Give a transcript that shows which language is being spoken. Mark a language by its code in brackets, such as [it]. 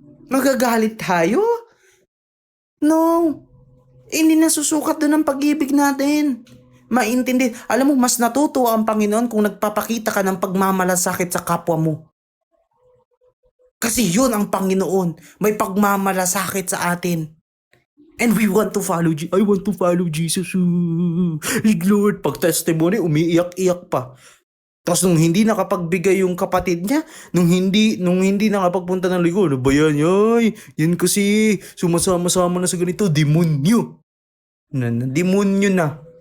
[tl] Magagalit tayo? No. Hindi nasusukat doon ang pag-ibig natin. Maintindi. Alam mo, mas natutuwa ang Panginoon kung nagpapakita ka ng pagmamalasakit sa kapwa mo. Kasi yun ang Panginoon. May pagmamalasakit sa atin. [en] And we want to follow I want to follow Jesus. [tl] Lord, pag testimony, umiiyak-iyak pa. Tapos nung hindi nakapagbigay yung kapatid niya, nung hindi nakapagpunta ng ligo, ano ba yan? Yan kasi sumasama-sama na sa ganito, demonyo. Demonyo na.